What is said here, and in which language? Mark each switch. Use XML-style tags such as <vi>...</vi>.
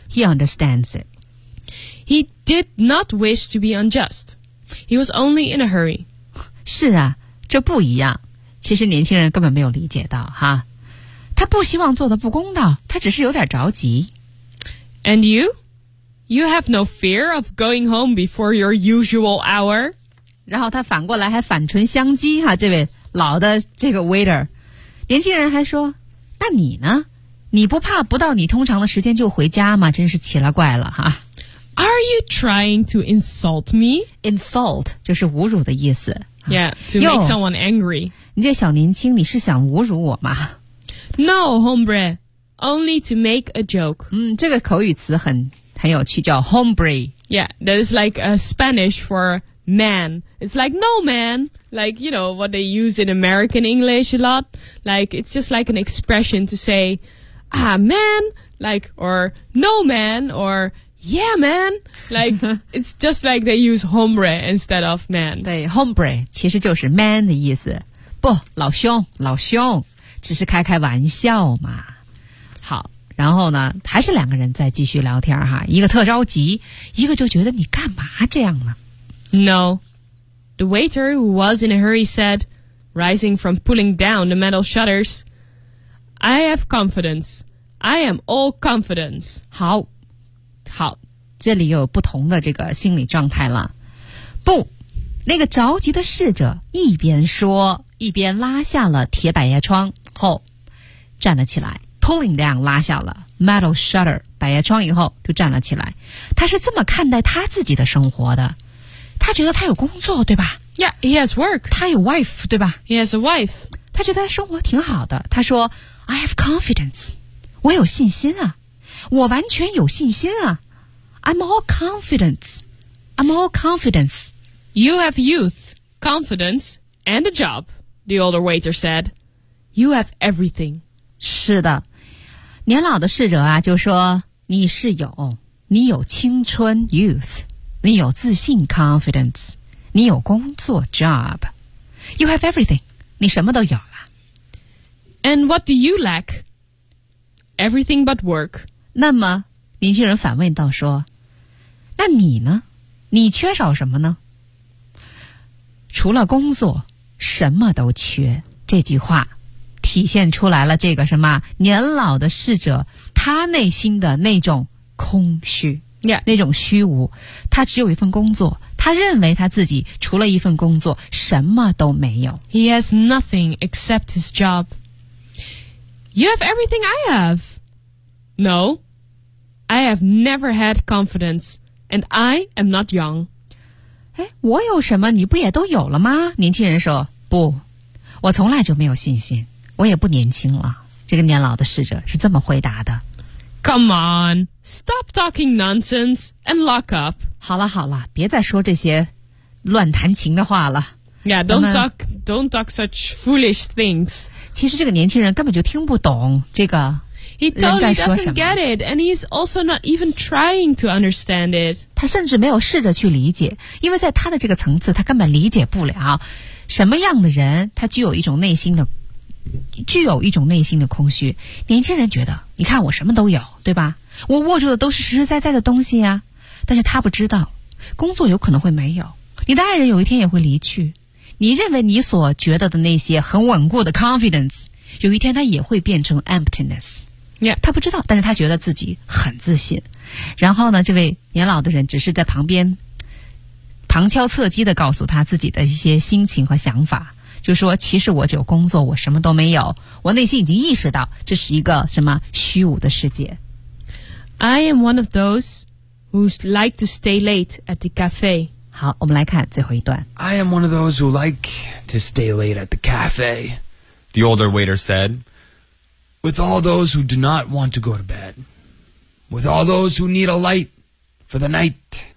<en>He understands it. He did not wish to be unjust. He was only in a hurry.</en> <zh>是啊，这不一样。其实年轻人根本没有理解到哈，他不希望做的不公道，他只是有点着急。</zh> <en>And you? You have no fear of going home before your usual hour?</en> <zh>然后他反过来还反唇相讥哈，这位老的这个 waiter。年轻人还说，那你呢？你不怕不到你通常的时间就回家吗？真是奇了怪了哈。</zh> <en>Are you trying to insult me?</en> <zh>Insult 就是侮辱的意思。</zh> <en>Yeah, to make someone angry.</en> <zh>你这小年轻，你是想侮辱我吗？</zh> <en>No, hombre. Only to make a joke.</en> <zh>这个口语词很有趣，叫 hombre.</zh> <en>Yeah, that is like a Spanish for man. It's like no man. Like, you know, what they use in American English a lot. Like, it's just like an expression to say, ah, man, like, or no man, or yeah, man. Like, it's just like they use hombre instead of man.</en> <zh>对 ,hombre 其实就是 man 的意思。不，老兄，老兄，只是开开玩笑嘛。好。然后呢还是两个人在继续聊天哈，一个特着急，一个就觉得你干嘛这样呢？</zh> <en>No. The waiter who was in a hurry said, rising from pulling down the metal shutters, I have confidence. I am all confidence.</en> <zh>好好，这里有不同的这个心理状态了。不，那个着急的侍者一边说一边拉下了铁百叶窗后站了起来，</zh> <en>pulling down</en> <zh>拉下了</zh> <en>metal shutter</en> <zh>百叶窗以后就站了起来。他是这么看待他自己的生活的，他觉得他有工作对吧？</zh> <en>Yeah, he has work.</en> <zh>他有 wife 对吧？</zh> <en>He has a wife.</en> <zh>他觉得他生活挺好的，他说</zh> <en>I have confidence.</en> <zh>我有信心啊，我完全有信心啊。</zh> <en>I'm all confidence. I'm all confidence. You have youth, confidence, and a job, the older waiter said. You have everything.</en> <zh>是的，年老的侍者啊就说你是有，你有青春 youth, 你有自信 confidence, 你有工作 job.</zh> <en>You have everything.</en> <zh>你什么都有了。</zh> <en>And what do you lack? Everything but work.</en> <zh>那么年轻人反问道说，那你呢？你缺少什么呢？除了工作什么都缺。这句话体现出来了这个什么年老的侍者他内心的那种空虚、</zh> <en>yeah.</en> <zh>那种虚无。他只有一份工作，他认为他自己除了一份工作什么都没有。</zh> <en>He has nothing except his job. You have everything I haveNo, I have never had confidence, and I am not young.</en> <zh>诶，我有什么你不也都有了吗？年轻人说，不，我从来就没有信心，我也不年轻了。这个年老的侍者是这么回答的。</zh> <en>Come on, stop talking nonsense and lock up.</en> <zh>好了好了，别再说这些乱弹琴的话了。</zh> <en>Yeah, don't talk such foolish things.</en> <zh>其实这个年轻人根本就听不懂这个。</zh> <en>He totally doesn't get it, and he's also not even trying to understand it.</en> <zh>他甚至没有试着去理解，因为在他的这个层次，他根本理解不了什么样的人，他具有一种内心的空虚。年轻人觉得，你看我什么都有，对吧？我握住的都是实实在在的东西啊。但是他不知道，工作有可能会没有，你的爱人有一天也会离去，你认为你所觉得的那些很稳固的 confidence, 有一天它也会变成 emptiness。</zh> <en>Yeah.</en> <zh>他不知道，但是他觉得自己很自信。然后呢，这位年老的人只是在旁边旁敲侧击地告诉他自己的一些心情和想法，就说其实我只有工作，我什么都没有，我内心已经意识到这是一个什么虚无的世界。</zh> <en>I am one of those who like to stay late at the cafe.</en> <zh>好，我们来看最后一段。</zh> <en>I am one of those who like to stay late at the cafe, the older waiter said. With all those who do not want to go to bed. With all those who need a light for the night.</en>